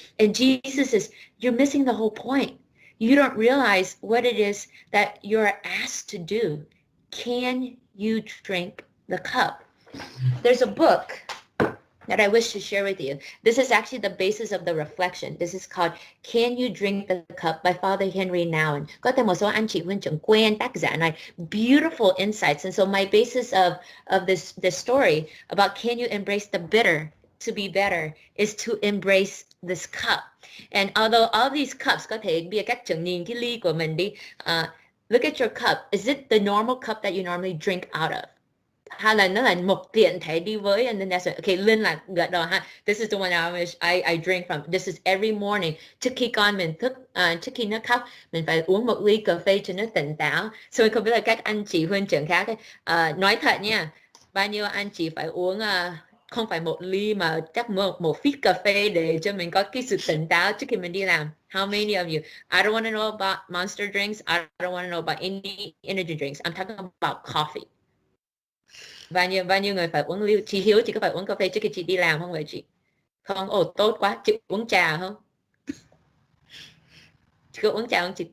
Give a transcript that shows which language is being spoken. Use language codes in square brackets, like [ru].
[en] And Jesus says, "You're missing the whole point. You don't realize what it is that you're asked to do. Can you drink the cup?" There's a book that I wish to share with you. This is actually the basis of the reflection. This is called Can You Drink the Cup by Father Henry Nouwen. [vi] Có thể một số anh chị huynh trưởng quen tác giả này. [en] Beautiful insights. And so my basis of this story about can you embrace the bitter to be better is to embrace this cup. And although all these cups [vi] có thể bây giờ các trưởng nhìn cái ly của mình đi, [en] look at your cup. Is it the normal cup that you normally drink out of? [vi] Hay là nó là một tiện thể đi với, [en] and then that's it. [vi] Okay, Linh là gật đầu ha. [en] This is the one I drink from. This is every morning. [vi] Trước khi con mình thức, trước khi nó khóc, mình phải uống một ly cà phê cho nó tỉnh táo. So không biết là các anh chị huynh trưởng khác nói thật nha, bao nhiêu anh chị phải uống không phải một ly mà chắc một feed cà phê để cho mình có cái sự tỉnh táo trước khi mình đi làm. [en] How many of you? I don't want to know about Monster drinks. I don't want to know about any energy drinks. I'm talking about coffee. [vi] Bao nhiêu người phải uống ly? Chị Hiếu, chị có phải uống cà phê trước khi chị đi làm không vậy chị? Không, tốt quá. Chị uống trà không? Chị có uống trà không chị?